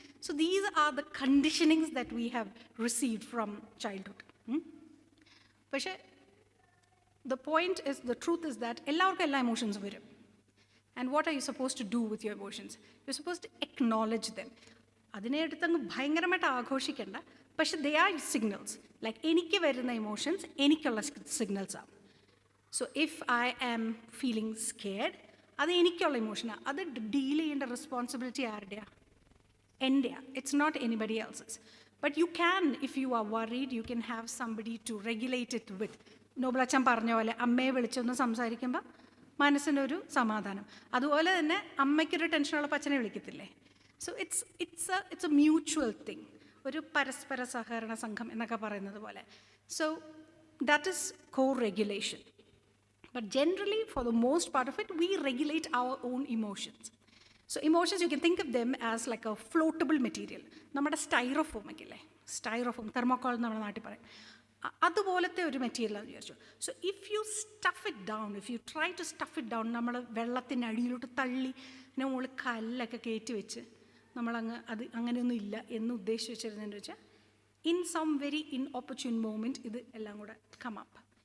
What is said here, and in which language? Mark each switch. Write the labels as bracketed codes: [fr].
[en] So these are the conditionings that we have received from childhood. പക്ഷേ the point is, the truth is that [ml] എല്ലാവർക്കും എല്ലാ emotions വരും. [en] And what are you supposed to do with your emotions? You're supposed to acknowledge them. [ml] അതിനെ എടുത്തങ്ങ് ഭയങ്കരമായിട്ട് ആഘോഷിക്കേണ്ട. [en] പക്ഷെ they are signals. [ml] Like എനിക്ക് വരുന്ന emotions എനിക്കുള്ള സിഗ്നൽസാണ്. [en] so if I am feeling scared, [ml] അത് എനിക്കുള്ള ഇമോഷനാണ്. അത് ഡീൽ ചെയ്യേണ്ട responsibility ആരുടെയാണ്? എൻ്റെയാണ്. [en] It's not anybody else's. But you can, if you are worried, you can have somebody to regulate it with. [ml] നോബിളച്ചൻ പറഞ്ഞ പോലെ അമ്മയെ വിളിച്ചൊന്ന് സംസാരിക്കുമ്പോൾ മനസ്സിനൊരു സമാധാനം. അതുപോലെ തന്നെ അമ്മയ്ക്കൊരു ടെൻഷനുള്ള അച്ഛനെ വിളിക്കത്തില്ലേ? [en] So it's a mutual thing. [ml] ഒരു പരസ്പര സഹകരണ സംഘം എന്നൊക്കെ പറയുന്നത് പോലെ. [en] So that is co-regulation. But generally, for the most part of it, we regulate our own emotions. So emotions, you can think of them as like a floatable material. [ml] നമ്മുടെ Styrofoam ഒക്കെ ഇല്ലേ, സ്റ്റൈറോഫോം, തെർമോക്കോൾ നമ്മുടെ നാട്ടിൽ പറയും, അതുപോലത്തെ ഒരു മെറ്റീരിയലാണ് വിചാരിച്ചു. [en] so if you stuff it down, [ml] if you try to stuff it down, നമ്മൾ വെള്ളത്തിൻ്റെ അടിയിലോട്ട് തള്ളി പിന്നെ മുകളിൽ കല്ലൊക്കെ കയറ്റി വെച്ച് നമ്മളങ്ങ് അത് അങ്ങനെയൊന്നും ഇല്ല എന്ന് ഉദ്ദേശിച്ച് വെച്ചിരുന്നതെന്ന് വെച്ചാൽ, [en] in some very inopportune moment [ml] ഇത് എല്ലാം കൂടെ കം അപ്പ്.